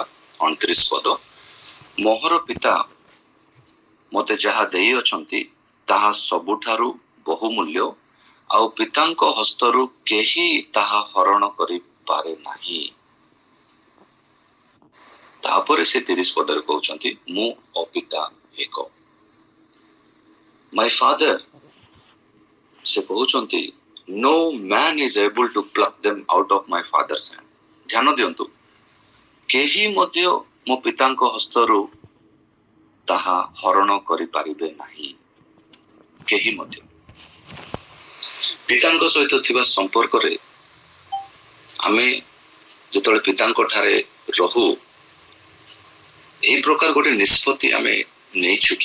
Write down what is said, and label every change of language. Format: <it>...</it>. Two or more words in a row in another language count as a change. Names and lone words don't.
<or>29 ପଦ, ମୋହର ପିତା ମତେ ଯାହା ଦେଇଅଛନ୍ତି ତାହା ସବୁଠାରୁ ବହୁମୂଲ୍ୟ, ଆଉ ପିତାଙ୍କ ହସ୍ତରୁ କେହି ତାହା ହରଣ କରିପାରେ ନାହିଁ। ତାପରେ ସେ 30 ପଦରେ କହୁଛନ୍ତି, ମୁଁ ଓ ପିତା ଏକ।</or> <en>My father,</en> <or>ସେ କହୁଛନ୍ତି,</or> <en>no man is able to pluck them out of my father's hand.</en> <or>ଧ୍ୟାନ ଦିଅନ୍ତୁ, କେହି ମଧ୍ୟ ମୋ ପିତାଙ୍କ ହସ୍ତରୁ ତାହା ହରଣ କରିପାରିବେ ନାହିଁ। କେହି ମଧ୍ୟ। ପିତାଙ୍କ ସହିତ ଥିବା ସମ୍ପର୍କରେ ଆମେ ଯେତେବେଳେ ପିତାଙ୍କ ଠାରେ ରହୁ, ଏହି ପ୍ରକାର ଗୋଟେ ନିଷ୍ପତ୍ତି ଆମେ ନେଇଛୁ କି?</or>